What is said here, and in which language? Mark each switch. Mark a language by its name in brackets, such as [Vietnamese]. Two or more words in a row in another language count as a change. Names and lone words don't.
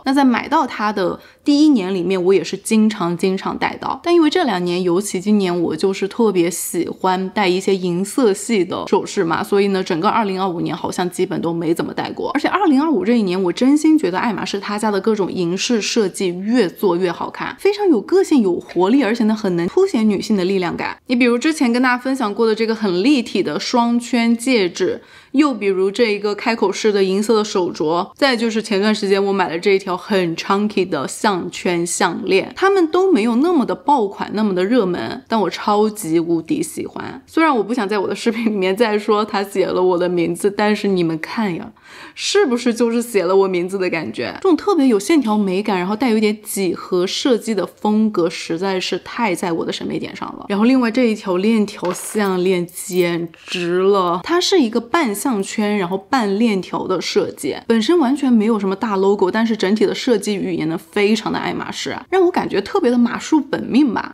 [Chinese] 那在買到它的第1年裡面，我也是经常戴到，但因為這2年，尤其今年我就是特別喜歡戴一些銀色系的首飾嘛，所以呢整個2025年好像基本都沒怎麼戴過。而且2025這一年，我真心覺得愛馬仕他家的各種銀飾設計越做越好看，非常有個性有活力，而且呢很能凸顯女性的力量感。你比如之前跟大家分享过的這個很立體的雙圈戒指，又比如這一個開口式的銀色的手鐲，再就是前段時間我買了這一條很 chunky 的項圈項鏈，它們都沒有那麼的爆款，那麼的熱門，但我超級無敵喜歡。雖然我不想在我的視頻裡面再說它寫了我的名字，但是你們看呀，是不是就是寫了我名字的感覺？這種特別有線條美感，然後帶有一點幾何設計的風格，實在是太在我的審美點上了。然後另外這一條鏈條項鏈簡直了，它是一個半項圈然後半鏈條的設計，本身完全沒有什麼大 logo， 但是整體的設計語言呢非常的愛馬仕，讓我感覺特別的馬術本命吧。